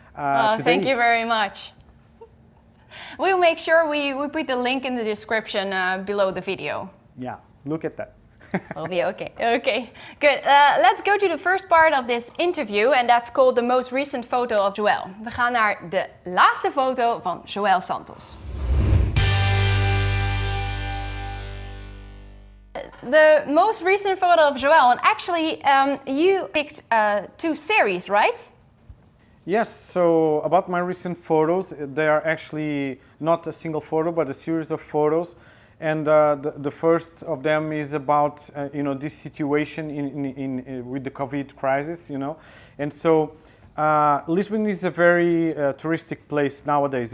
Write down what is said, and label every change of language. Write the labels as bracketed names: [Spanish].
[English] thank you very much. We'll make sure we put the link in the description below the video. Yeah, look at that. We'll be okay. Okay, good. Let's go to the first part of this interview, and that's called the most recent photo of Joel. [Dutch] We gaan naar de laatste foto van Joel Santos. [English] The most recent photo of Joel, and actually you picked 2 series, right? Yes, so about my recent photos, they are actually not a single photo, but a series of photos. And the first of them is about, this situation with the COVID crisis, And so Lisbon is a very touristic place nowadays.